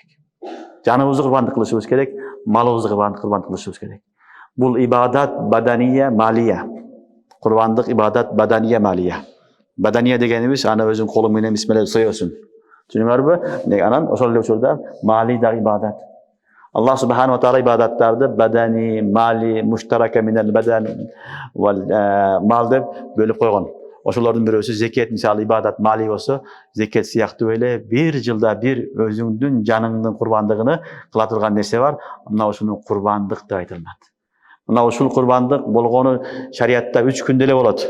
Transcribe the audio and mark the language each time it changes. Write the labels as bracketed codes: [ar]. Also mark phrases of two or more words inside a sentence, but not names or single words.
[ky] Жаныбызды курбандык кылышыбыз керек, малыбызды курбандык кылышыбыз керек. Бул ибадат бадания, малия. Курбандык ибадат бадания, малия. Бадания дегенибиз аны өзүң колуң менен бисмилла соёсуң. Түшүнүңөрбү? Анан ошол эле учурда мали да ибадат. Аллах [ar] سبحانه وتعالى [ky] ибадаттарды бадани, мали, [ar] مشتركة من البدن والمال [ky] деп бөлүп койгон. Ошолордун бирөөсү зекет, мисалы ибадат мали болсо, зекет сыяктуу эле бир жылда бир өзүңдүн жаныңдын курбандыгын кыла турган нерсе бар. Мына ушуну курбандык деп айтылат. Мына ушул курбандык болгону шариатта 3 күндө эле болот.